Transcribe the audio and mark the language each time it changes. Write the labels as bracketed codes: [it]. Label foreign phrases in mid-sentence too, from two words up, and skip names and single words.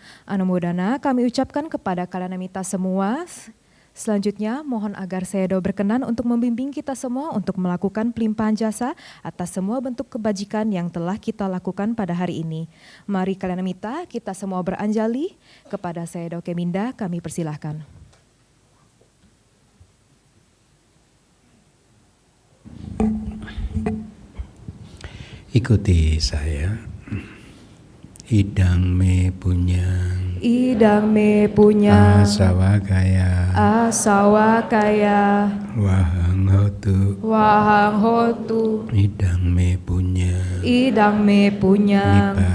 [id] Anumodana kami ucapkan kepada kalanamita semua. Selanjutnya mohon agar Sayadaw berkenan untuk membimbing kita semua untuk melakukan pelimpahan jasa atas semua bentuk kebajikan yang telah kita lakukan pada hari ini. Mari kalanamita kita semua beranjali kepada Sayadaw Keminda, kami persilahkan. Ikuti saya. [pi] Idang me punyang, idang me punya, asawakaya, asawakaya, wahang hotu, wahang hotu, idang me punya, idang me punyang